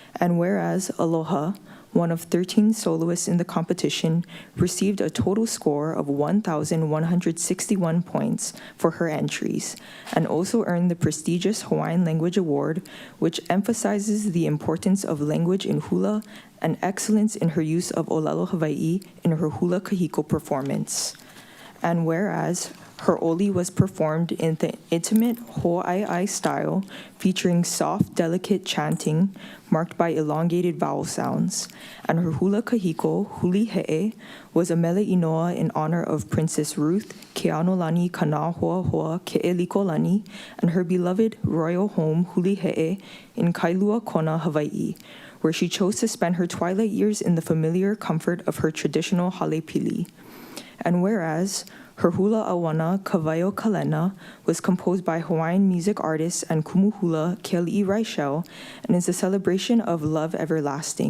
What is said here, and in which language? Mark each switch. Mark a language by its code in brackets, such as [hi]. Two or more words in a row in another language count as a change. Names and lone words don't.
[en] And whereas Aloha, one of 13 soloists in the competition, received a total score of 1,161 points for her entries, and also earned the prestigious Hawaiian Language Award, which emphasizes the importance of language in hula and excellence in her use of [haw] Olelo Hawaii [en] in her [haw] hula kahiko [en] performance. And whereas her oli was performed in the intimate ho'ai'ai style, featuring soft, delicate chanting marked by elongated vowel sounds, and her [haw] hula kahiko, [en] huli he'e, was a [haw] mele inoa [en] in honor of Princess Ruth Keanolani Kanahoahoa Ke'elikolani and her beloved royal home, huli he'e, in Kailua Kona, Hawaii, where she chose to spend her twilight years in the familiar comfort of her traditional halepili. And whereas her [haw] hula awana, [en] Kavaio Kalena, was composed by Hawaiian music artist and [haw] kumu hula [en] Keali'i Raichel and is a celebration of love everlasting.